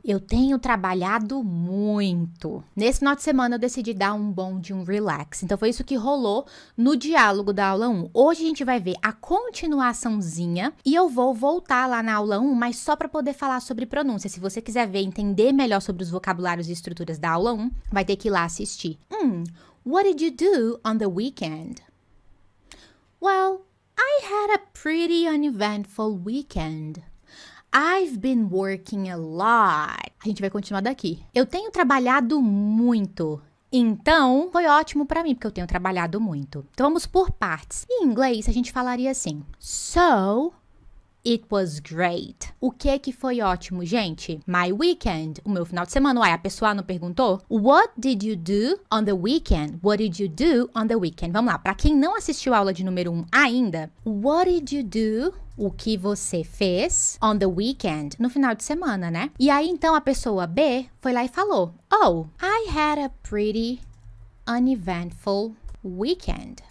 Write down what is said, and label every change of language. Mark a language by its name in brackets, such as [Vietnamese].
[Portuguese] Eu tenho trabalhado muito. Nesse final de semana eu decidi dar um bom de um relax. Então foi isso que rolou no diálogo da aula 1. Hoje a gente vai ver a continuaçãozinha e eu vou voltar lá na aula 1, mas só para poder falar sobre pronúncia. Se você quiser ver, entender melhor sobre os vocabulários e estruturas da aula 1, vai ter que ir lá assistir. [English] What did you do on the weekend? Well, I had a pretty uneventful weekend. I've been working a lot. [Portuguese] A gente vai continuar daqui. Eu tenho trabalhado muito. Então, foi ótimo pra mim, porque eu tenho trabalhado muito. Então, vamos por partes. Em inglês, a gente falaria assim. So, [English] It was great. [Portuguese] O que foi ótimo, gente? [English] My weekend. [Portuguese] O meu final de semana. Uai, a pessoa não perguntou? [English] What did you do on the weekend? What did you do on the weekend? [Portuguese] Vamos lá. Pra quem não assistiu a aula de número 1 ainda, [English] what did you do? [Portuguese] O que você fez [English] on the weekend? [Portuguese] No final de semana, né? E aí, então, a pessoa B foi lá e falou, oh, [English] I had a pretty uneventful weekend.